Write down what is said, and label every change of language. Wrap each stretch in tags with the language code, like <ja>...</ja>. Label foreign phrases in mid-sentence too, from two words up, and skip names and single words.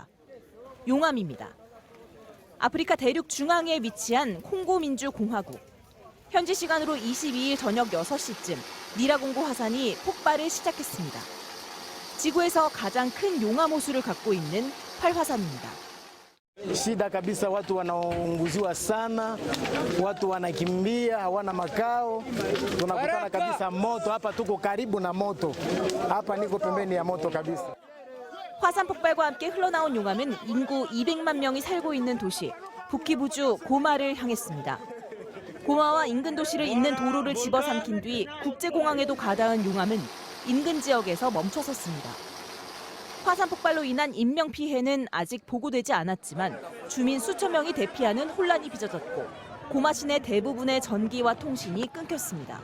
<ko>용암입니다. 아프리카 대륙 중앙에 위치한 콩고 민주공화국. 현지 시간으로 22일 저녁 6시쯤 니라공고 화산이 폭발을 시작했습니다. 지구에서 가장 큰 용암 호수를 갖고 있는 활화산입니다.</ko> <sw>Shida kabisa, watu wanaunguziwa sana, watu wanakimbia, hawana makao. Tunakutana kabisa moto hapa, tuko karibu na moto. Hapa niko pembeni ya moto kabisa.</sw> <ko>화산 폭발과 함께 흘러나온 용암은 인구 200만 명이 살고 있는 도시 북키부주 고마를 향했습니다. 고마와 인근 도시를 잇는 도로를 집어삼킨 뒤 국제공항에도 가닿은 용암은 인근 지역에서 멈춰섰습니다. 화산 폭발로 인한 인명 피해는 아직 보고되지 않았지만 주민 수천 명이 대피하는 혼란이 빚어졌고 고마 시내 대부분의 전기와 통신이 끊겼습니다.</ko>